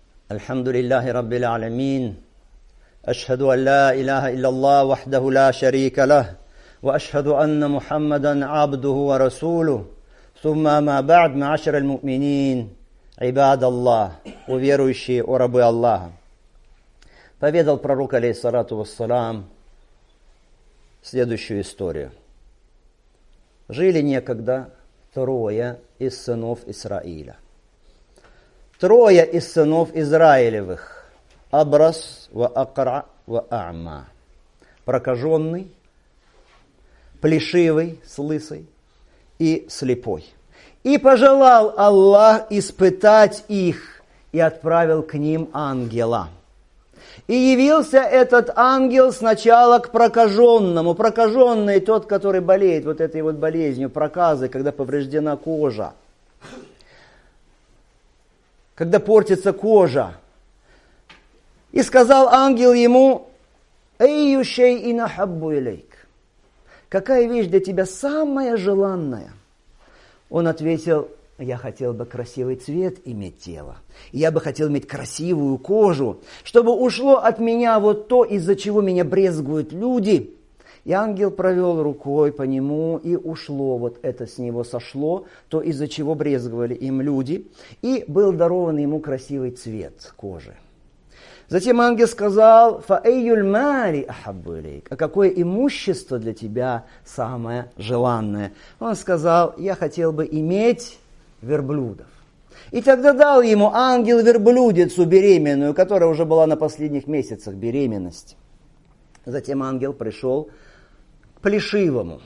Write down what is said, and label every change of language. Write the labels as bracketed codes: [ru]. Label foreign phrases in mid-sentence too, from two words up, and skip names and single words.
[ar] الحمد لله رب العالمين أشهد أن لا إله إلا الله وحده لا شريك له وأشهد أن محمدا عبده ورسوله ثم ما بعد معاشر المؤمنين عباد الله [ru] уверующие о рабы Аллаха. Поведал пророк [ar] عليه الصلاة والسلام [ru] следующую историю. Жили некогда трое из сынов Исраиля. Трое из сынов Израилевых. [ar] أبرص وأقرع وأعمى. [ru] Прокаженный, плешивый, с лысой и слепой. И пожелал Аллах испытать их и отправил к ним ангела. И явился этот ангел сначала к прокаженному. Прокаженный тот, который болеет вот этой вот болезнью, проказой, когда повреждена кожа. Когда портится кожа. И сказал ангел ему: [ar] «أي شيء أحب إليك». [ru] Какая вещь для тебя самая желанная? Он ответил: я хотел бы красивый цвет иметь тело. Я бы хотел иметь красивую кожу, чтобы ушло от меня вот то, из-за чего меня брезгуют люди. И ангел провел рукой по нему, и ушло, вот это с него сошло, то, из-за чего брезговали им люди. И был дарован ему красивый цвет кожи. Затем ангел сказал: [ar] «فأي المال أحب إليك». [ru] А какое имущество для тебя самое желанное? Он сказал: я хотел бы иметь верблюдов. И тогда дал ему ангел верблюдицу беременную, которая уже была на последних месяцах беременности. Затем ангел пришел к плешивому.